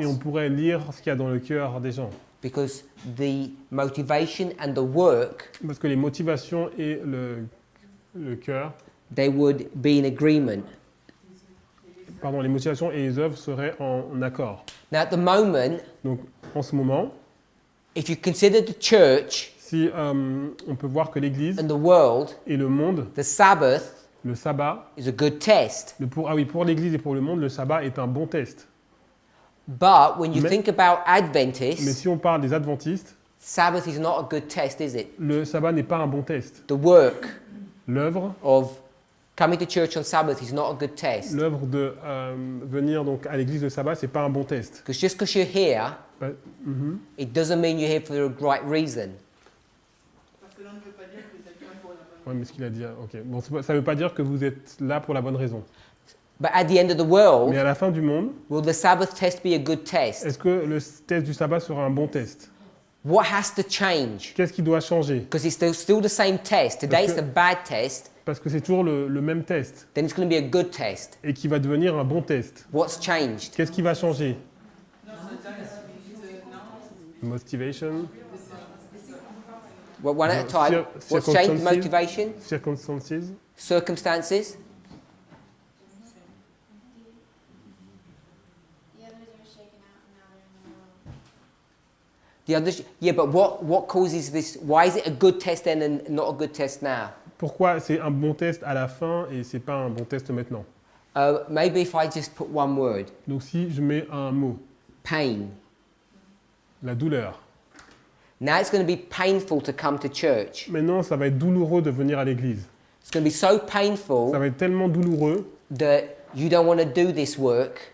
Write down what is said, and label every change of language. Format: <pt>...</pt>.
<fr>et on pourrait lire ce qu'il y a dans le cœur des gens.</fr> <en>because the motivation and the work,</en> <fr>Parce que les motivations et le cœur,</fr> <en>they would be in agreement.</en> <fr>pardon, les motivations et les œuvres seraient en accord.</fr> <en>Now at the moment,</en> <fr>Donc en ce moment,</fr> <en>if you consider the church</en> <fr>si on peut voir que l'Église</fr> <en>and the world,</en> <fr>et le monde,</fr> <en>the Sabbath</en> <fr>le sabbat,</fr> <en>is a good test.</en> <fr>pour l'Église et pour le monde, le sabbat est un bon test.</fr> <en>But when you</en> <fr>Mais-</fr> <en>think about</en> <fr>Mais</fr> <en>Adventists,</en> <fr>si on parle des adventistes,</fr> <en>Sabbath is not a good test, is it?</en> <fr>le sabbat n'est pas un bon test.</fr> <en>The work</en> <fr>L'œuvre,</fr> <en>of coming to church on Sabbath is not a good test.</en> <fr>l'œuvre de venir donc à l'église le sabbat, c'est pas un bon test.</fr> <en>Because just because you're here,</en> <fr>Bah, mhm.</fr> <en>it doesn't mean you're here for the right reason.</en> <fr>Parce que là, on ne veut pas dire que vous êtes là pour la bonne Ouais, mais ce qu'il a dit, ok. Bon, ça veut pas dire que vous êtes là pour la bonne raison.</fr> <en>But at the end of the world,</en> <fr>Mais à la fin du monde,</fr> <en>will the Sabbath test be a good test?</en> <fr>est-ce que le test du sabbat sera un bon test?</fr> <en>What has to change?</en> <fr>Qu'est-ce qui doit changer?</fr> <en>Because it's still the same test. Today it's</en> <fr>que-</fr> <en>a bad test,</en> <fr>Parce que c'est toujours le même test</fr> <en>then it's going to be a good test.</en> <fr>et qui va devenir un bon test.</fr> <en>What's changed?</en> <fr>Qu'est-ce qui va changer?</fr> <en>Motivation, Well, one at a No, time. What's changed? circumstances. Motivation? circumstances. Circumstances? The others are shaken out and now they're in the world. The others, yeah, but what causes this? Why is it a good test then and not a good test now?</en> <fr>Pourquoi c'est un bon test à la fin et c'est pas un bon test maintenant?</fr> <en>Maybe if I just put one word,</en> <fr>Donc si je mets un mot,</fr> <en>pain.</en> <fr>la douleur.</fr> <en>Now it's going to be painful to come to church.</en> <fr>Maintenant, ça va être douloureux de venir à l'église.</fr> <en>It's going to be so</en> <fr>Ça</fr> <en>painful</en> <fr>va être tellement douloureux</fr> <en>that you don't want to do this work</en>